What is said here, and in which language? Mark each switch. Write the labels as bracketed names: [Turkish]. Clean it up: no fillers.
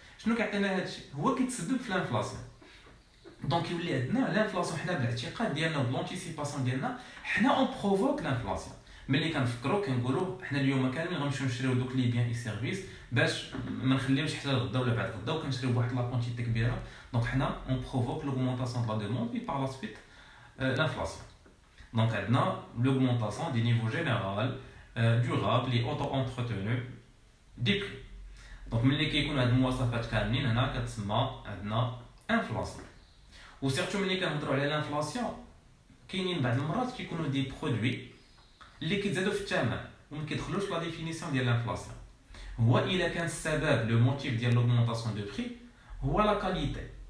[Arabic] شنو كيعطينا هادشي؟ هو كيتسبب في الانفلاسيون. دونك يولي عندنا الانفلاسيون حنا بالاعتقاد ديالنا وبلونتيسيباسيون ديالنا حنا اون بروفوك الانفلاسيون. ملي كنفكروا كنقولوا حنا اليوم كاملين غنمشيو نشريو دوك لي بيان اي سيرفيس باش ما نخليوش حتى غدا ولا بعد غدا وكنشريو بواحد لا كونتيتي كبيره. دونك حنا اون بروفوك لوغمونطاسيون دو لا ديموند اي بار لا سويت l'inflation. [French] Donc [Arabic] عندنا [French] l'augmentation des niveaux généraux durables et auto-entretenus des prix. [Arabic] Donc ملي كيكون هاد المواصفات كاملين هنا كتسمى عندنا انفلاسيون. وسيرتو ملي كنهضروا على الانفلاسيون كاينين بعض المرات كيكونوا دي برودوي اللي كيتزادوا في الثمن وما كيدخلوش لا ديفينيسيون ديال لانفلاسيون. هو الا كان السبب لو موتيف ديال لوغمونطاسيون دو بري هو لا كاليتي.